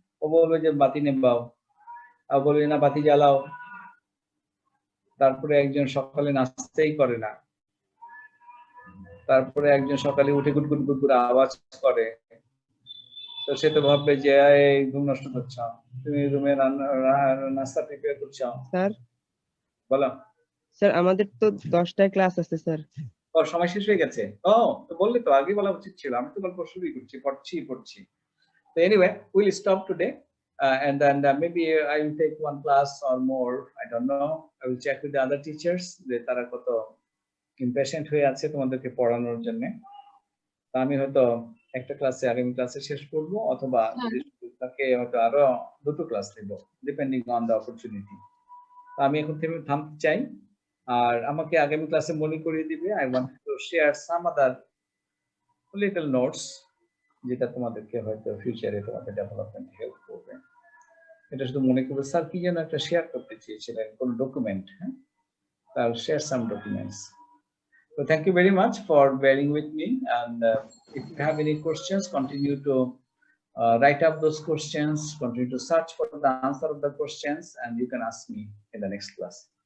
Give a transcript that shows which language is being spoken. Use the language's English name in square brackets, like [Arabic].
[Bangla] ও বলবে যে বাতি নেবাও, আর বলবে না বাতি জ্বালাও, তারপরে একজন সকালে নাস্তাই করে না, তারপরে একজন সকালে উঠে গুটগুট গুটগুট আওয়াজ করে, তো সে তো ভাববে যে এই ঘুম নষ্ট করছ, তুমি রুমে নাস্তা প্রিপেয়ার করছো। স্যার বলো। স্যার আমাদের তো 10টায় ক্লাস আছে স্যার। ওর সময় শেষ হয়ে গেছে? ও তো বললে তো আগে বলা উচিত ছিল, আমি তো গল্প শুরুই করছি, পড়ছি। [English] So anyway, we'll stop today, and then maybe I will take one class or more. I don't know. I will check with the other teachers [Bangla] যে তারা কত ইম্পেশেন্ট হয়ে আছে তোমাদেরকে পড়ানোর জন্য। তা আমি হয়তো একটা ক্লাসে আগামী ক্লাসে শেষ করব, অথবা যদি তাকে হয়তো আরো দুটো ক্লাস নেব, [English] Depending on the opportunity. [Bangla] আমি এখন থেকে থামতে চাই, আর আমাকে আগামী ক্লাসে মনে করিয়ে দিবে। [English] I want to share some other little notes [Bangla] যেটা তোমাদেরকে হয়তো ফিউচারে তোমাদের ডেভেলপমেন্ট হেল্প করবে। এটা শুধু মনে করবে স্যার কি যেন একটা শেয়ার করতে চেয়েছিলেন কোন ডকুমেন্ট, হ্যাঁ, তার [English] Share some documents. So thank you very much for bearing with me, and if you have any questions, continue to write up those questions, continue to search for the answer of the questions, and you can ask me in the next class.